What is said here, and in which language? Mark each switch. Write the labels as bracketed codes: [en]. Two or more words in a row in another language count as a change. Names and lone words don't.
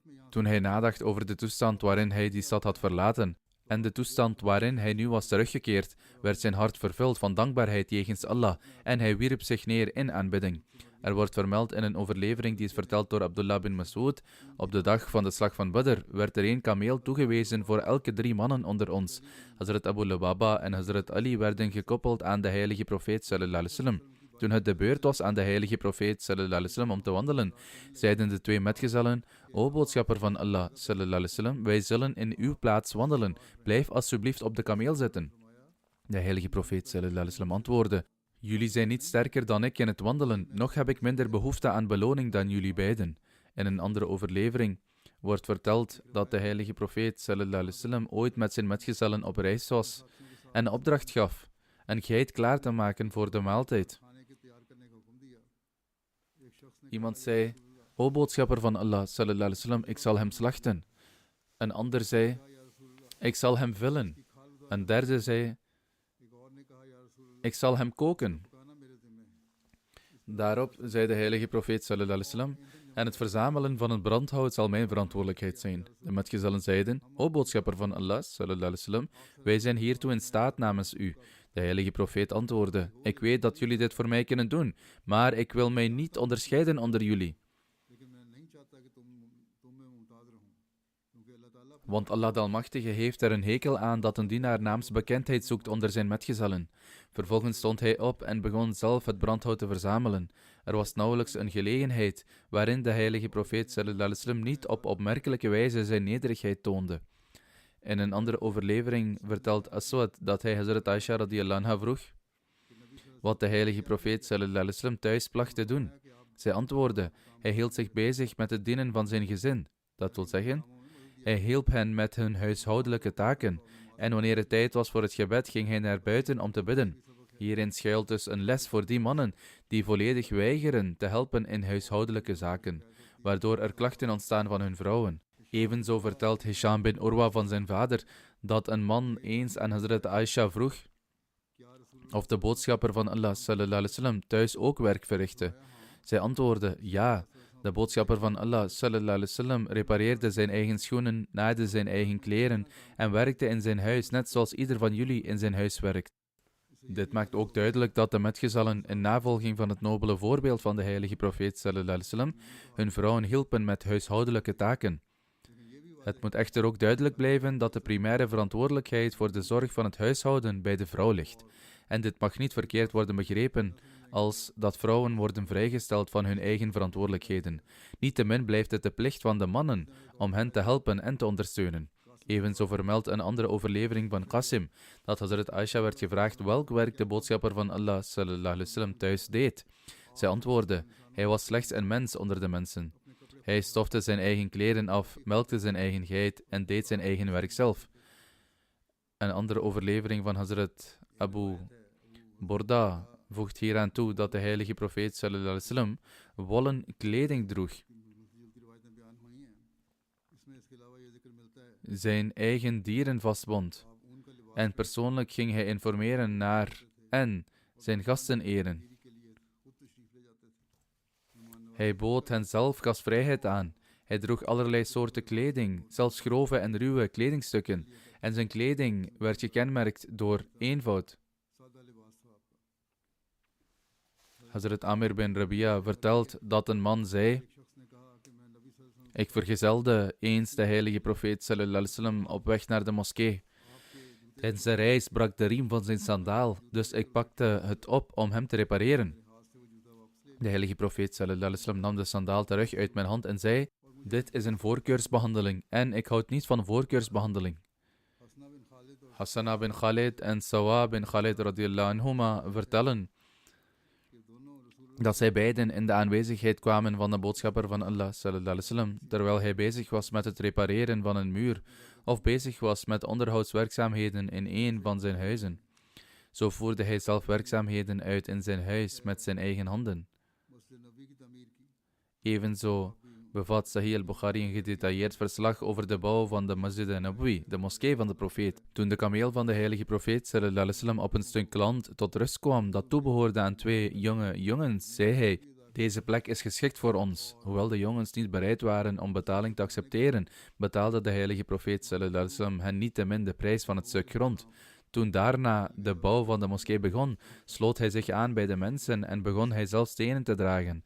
[nl] Toen hij nadacht over de toestand waarin hij die stad had verlaten en de toestand waarin hij nu was teruggekeerd, werd zijn hart vervuld van dankbaarheid jegens Allah en hij wierp zich neer in aanbidding. Er wordt vermeld in een overlevering die is verteld door Abdullah bin Mas'ud: op de dag van de slag van Badr werd er 1 kameel toegewezen voor elke 3 mannen onder ons. Hazrat Abu Lubaba en Hazrat Ali werden gekoppeld aan de heilige profeet [ar] صلى الله عليه وسلم. [nl] Toen het de beurt was aan de heilige profeet [ar] صلى الله عليه وسلم [nl] om te wandelen, zeiden de 2 metgezellen: O boodschapper van Allah [ar] صلى الله عليه وسلم, [nl] wij zullen in uw plaats wandelen. Blijf alsjeblieft op de kameel zitten. De heilige profeet [ar] صلى الله عليه وسلم [nl] antwoordde: jullie zijn niet sterker dan ik in het wandelen, noch heb ik minder behoefte aan beloning dan jullie beiden. In een andere overlevering wordt verteld dat de heilige profeet [ar] صلى الله عليه وسلم [nl] ooit met zijn metgezellen op reis was en de opdracht gaf een geit klaar te maken voor de maaltijd. Iemand zei: O boodschapper van Allah [ar] صلى الله عليه وسلم, [nl] ik zal hem slachten. Een ander zei: ik zal hem vullen. Een derde zei: ik zal hem koken. Daarop zei de heilige profeet [ar] صلى الله عليه وسلم: [nl] en het verzamelen van het brandhout zal mijn verantwoordelijkheid zijn. De metgezellen zeiden: O boodschapper van Allah [ar] صلى الله عليه وسلم, [nl] wij zijn hiertoe in staat namens u. De heilige profeet antwoordde: ik weet dat jullie dit voor mij kunnen doen, maar ik wil mij niet onderscheiden onder jullie. Want Allah de Almachtige heeft er een hekel aan dat een dienaar naamsbekendheid zoekt onder zijn metgezellen. Vervolgens stond hij op en begon zelf het brandhout te verzamelen. Er was nauwelijks een gelegenheid waarin de heilige profeet [ar] صلى الله عليه وسلم [nl] niet op opmerkelijke wijze zijn nederigheid toonde. In een andere overlevering vertelt Aswad dat hij Hazrat Aisha [ar] رضي الله عنها [nl] vroeg wat de heilige profeet [ar] صلى الله عليه وسلم [nl] thuis placht te doen. Zij antwoordde: hij hield zich bezig met het dienen van zijn gezin. Dat wil zeggen, hij hielp hen met hun huishoudelijke taken. En wanneer het tijd was voor het gebed, ging hij naar buiten om te bidden. Hierin schuilt dus een les voor die mannen die volledig weigeren te helpen in huishoudelijke zaken, waardoor er klachten ontstaan van hun vrouwen. Evenzo vertelt Hisham bin Urwa van zijn vader dat een man eens aan Hazrat Aisha vroeg of de boodschapper van Allah [ar] صلى الله عليه وسلم [nl] thuis ook werk verrichtte. Zij antwoordde: ja. De boodschapper van Allah [ar] صلى الله عليه وسلم [nl] repareerde zijn eigen schoenen, naaide zijn eigen kleren en werkte in zijn huis, net zoals ieder van jullie in zijn huis werkt. Dit maakt ook duidelijk dat de metgezellen in navolging van het nobele voorbeeld van de heilige profeet [ar] صلى الله عليه وسلم [nl] hun vrouwen hielpen met huishoudelijke taken. Het moet echter ook duidelijk blijven dat de primaire verantwoordelijkheid voor de zorg van het huishouden bij de vrouw ligt. En dit mag niet verkeerd worden begrepen als dat vrouwen worden vrijgesteld van hun eigen verantwoordelijkheden. Niettemin blijft het de plicht van de mannen om hen te helpen en te ondersteunen. Evenzo vermeldt een andere overlevering van Qasim dat Hazrat Aisha werd gevraagd welk werk de boodschapper van Allah [ar] صلى الله عليه وسلم [nl] thuis deed. Zij antwoordde: hij was slechts een mens onder de mensen. Hij stofte zijn eigen kleren af, melkte zijn eigen geit en deed zijn eigen werk zelf. Een andere overlevering van Hazrat Abu Borda voegt hieraan toe dat de heilige profeet [ar] صلى الله عليه وسلم [nl] wollen kleding droeg, zijn eigen dieren vastbond en persoonlijk ging hij informeren naar en zijn gasten eren. Hij bood hen zelf gastvrijheid aan. Hij droeg allerlei soorten kleding, zelfs grove en ruwe kledingstukken, en zijn kleding werd gekenmerkt door eenvoud. Hazrat Amir bin Rabia vertelt dat een man zei: ik vergezelde eens de heilige profeet [ar] صلى الله عليه وسلم [nl] op weg naar de moskee. Tijdens de reis brak de riem van zijn sandaal, dus ik pakte het op om hem te repareren. De heilige profeet [ar] صلى الله عليه وسلم [nl] nam de sandaal terug uit mijn hand en zei: dit is een voorkeursbehandeling en ik houd niet van voorkeursbehandeling. Hassana bin Khalid en Sawa bin Khalid [ar] رضي الله عنهما [nl] vertellen dat zij beiden in de aanwezigheid kwamen van de boodschapper van Allah [ar] صلى الله عليه وسلم, [nl] terwijl hij bezig was met het repareren van een muur of bezig was met onderhoudswerkzaamheden in een van zijn huizen. Zo voerde hij zelf werkzaamheden uit in zijn huis met zijn eigen handen. Evenzo bevat Sahih al-Bukhari een gedetailleerd verslag over de bouw van de Masjid al-Nabawi, de moskee van de profeet. Toen de kameel van de heilige profeet [ar] صلى الله عليه وسلم [nl] op een stuk land tot rust kwam dat toebehoorde aan twee jonge jongens, zei hij: deze plek is geschikt voor ons. Hoewel de jongens niet bereid waren om betaling te accepteren, betaalde de heilige profeet [ar] صلى الله عليه وسلم [nl] hen niettemin de prijs van het stuk grond. Toen daarna de bouw van de moskee begon, sloot hij zich aan bij de mensen en begon hij zelf stenen te dragen.